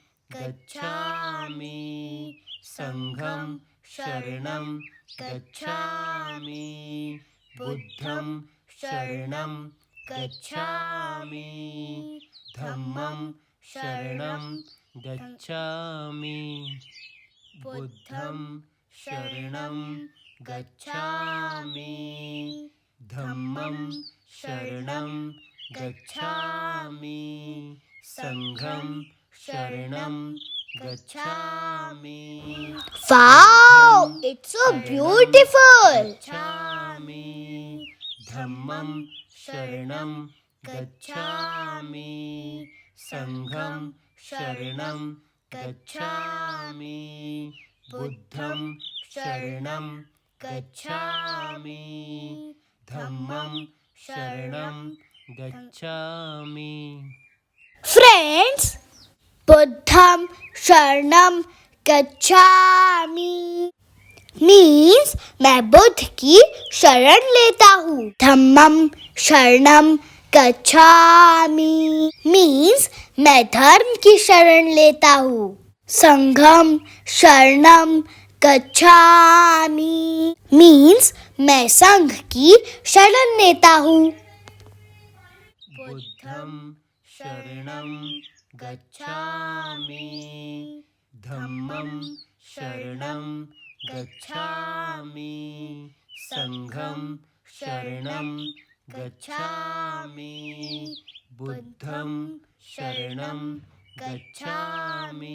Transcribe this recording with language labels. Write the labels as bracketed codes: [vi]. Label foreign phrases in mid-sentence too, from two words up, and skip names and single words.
[pi] गच्छामि संघं शरणं गच्छामि बुद्धं शरणं गच्छामि धम्मं शरणं गच्छामि बुद्धं शरणं गच्छामि धम्मं शरणं गच्छामि संघं शरणं गच्छामि [en] Wow, it's so beautiful. [pi] गच्छामि धम्मं शरणं गच्छामि संघं शरणं गच्छामि बुद्धं शरणं गच्छामि धम्मं शरणं गच्छामि [hi] Friends, [pi] बुद्धं शरणं गच्छामि [hi] means मैं बुद्ध की शरण लेता हूँ. [pi] धम्मम शरणम गच्छामि [hi] means मैं धर्म की शरण लेता हूँ. [pi] संघम शरणम गच्छामि [hi] means मैं संघ की शरण लेता हूँ. [pi] बुद्धं शरणं गच्छामि धम्मं शरणं गच्छामि संघं शरणं गच्छामि बुद्धं शरणं गच्छामि